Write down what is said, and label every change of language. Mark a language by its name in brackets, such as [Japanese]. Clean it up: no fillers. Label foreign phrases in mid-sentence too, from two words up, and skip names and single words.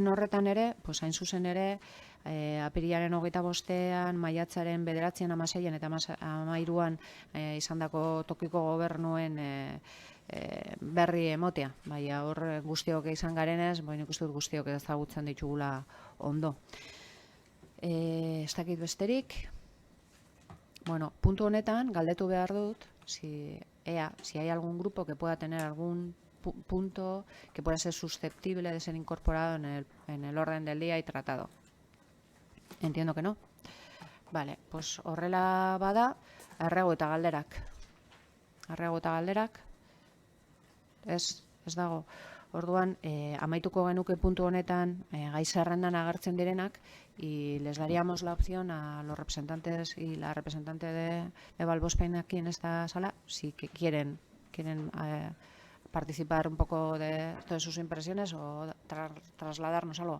[Basque] horretan ere, hain zuzen ere, apirilaren 25ean, maiatzaren 9, 16 eta 13 izandako tokiko gobernuen berri emotea. Baina hor guztiok izan garenez, nik uste dut guztiok ezagutzen ditugula ondo. Ez dakit besterik. Puntu honetan, galdetu behar dut, [Spanish] si hay algún grupo que pueda tener algún punto que pueda ser susceptible de ser incorporado en el orden del día y tratado. Entiendo que no. Vale, pues [Basque] horrela bada, arrego eta galderak. Ez dago. Orduan, amaituko genuke puntu honetan gai zerrendan agertzen direnak, [Spanish] y les daríamos la opción a los representantes y la representante de Valbospen aquí en esta sala, si que quieren participar un poco de sus impresiones o trasladarnos algo.